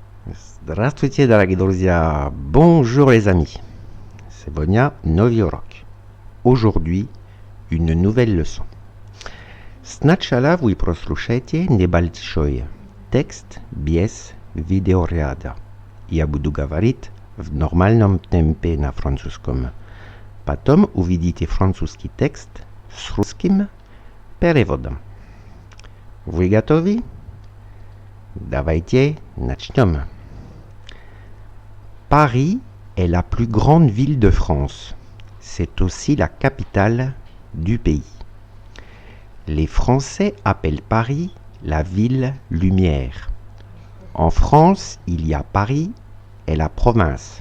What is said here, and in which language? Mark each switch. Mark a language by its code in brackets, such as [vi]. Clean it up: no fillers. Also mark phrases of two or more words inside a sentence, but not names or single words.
[ru] Здравствуйте, дорогие друзья! [fr] Bonjour les amis! [ru] Сегодня новый урок. [fr] Aujourd'hui, une nouvelle leçon. [ru] Сначала вы прослушайте небольшой текст без видеоряда. Я буду говорить в нормальном темпе на французском. Потом увидите французский текст с русским переводом. Вы готовы? Давайте начнем. [fr] Paris est la plus grande ville de France. C'est aussi la capitale du pays. Les Français appellent Paris la ville lumière. En France, il y a Paris et la province.